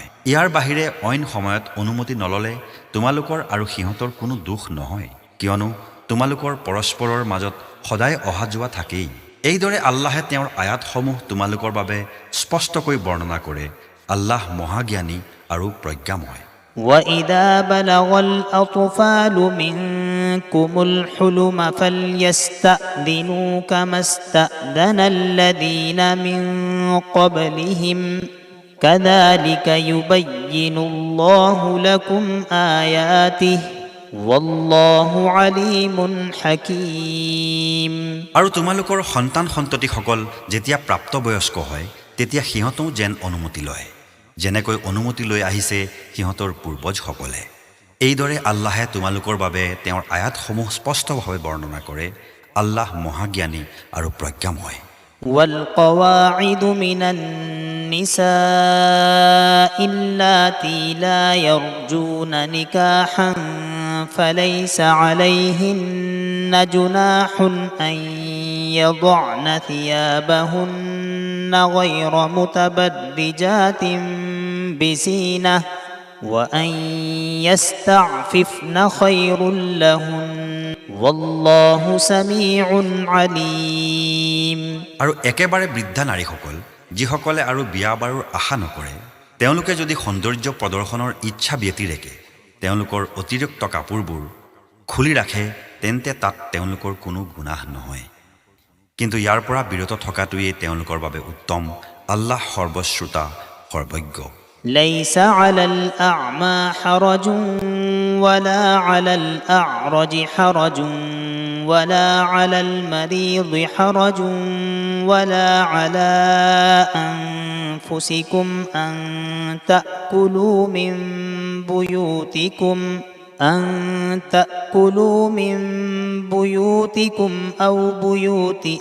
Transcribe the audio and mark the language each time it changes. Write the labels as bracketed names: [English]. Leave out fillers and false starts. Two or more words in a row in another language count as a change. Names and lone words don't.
[Assamese] ইয়াৰ বাহিৰে অইন সময়ত অনুমতি নললে তোমালোকৰ আৰু সিহঁতৰ কোনো দোষ নহয়, কিয়নো তোমালোকৰ পৰস্পৰৰ মাজত সদায় অহা যোৱা থাকেই। এইদৰে আল্লাহে তেওঁৰ আয়াতসমূহ তোমালোকৰ বাবে স্পষ্টকৈ বৰ্ণনা কৰে। আল্লাহ মহাজ্ঞানী আৰু প্ৰজ্ঞাময়। [Arabic] وإذا بلغ الأطفال منكم الحلم فليستأذنوا كما استأذن الذين من قبلهم كذلك يبين الله لكم آياته والله عليم حكيم। [Assamese] আৰু তোমালোকৰ সন্তান সন্ততিসকল যেতিয়া প্ৰাপ্তবয়স্ক হয়, তেতিয়া সিহঁতেও যেন অনুমতি লয়, যেনেকৈ অনুমতি লৈ আহিছে সিহঁতৰ পূৰ্বজসকলে। এইদৰে আল্লাহে তোমালোকৰ বাবে তেওঁৰ আয়াতসমূহ স্পষ্টভাৱে বৰ্ণনা কৰে। আল্লাহ মহাজ্ঞানী আৰু প্ৰজ্ঞাময়। [Arabic] والقواعد من النساء اللاتي لا يرجون نكاحا فليس عليهن جناح أن يضعن ثيابهن غير متبرجات بزينة وأن يستعففن خير لهن والله سميع عليم। [Assamese] আৰু একেবাৰে বৃদ্ধা নাৰীসকল, যিসকলে আৰু বিয়া বাৰুৰ আশা নকৰে, তেওঁলোকে যদি সৌন্দৰ্য প্ৰদৰ্শনৰ ইচ্ছা ব্যতিৰেকে তেওঁলোকৰ অতিৰিক্ত কাপোৰবোৰ খুলি ৰাখে, তেন্তে তাত তেওঁলোকৰ কোনো গুনাহ নহয়, কিন্তু ইয়াৰ পৰা বিৰত থকাটোৱেই তেওঁলোকৰ বাবে উত্তম। আল্লাহ সৰ্বশ্ৰোতা, সৰ্বজ্ঞ। [Arabic] ليس على الأعمى حرج ولا على الأعرج حرج ولا على المريض حرج ولا على أنفسكم أن تأكلوا من بيوتكم أو بيوت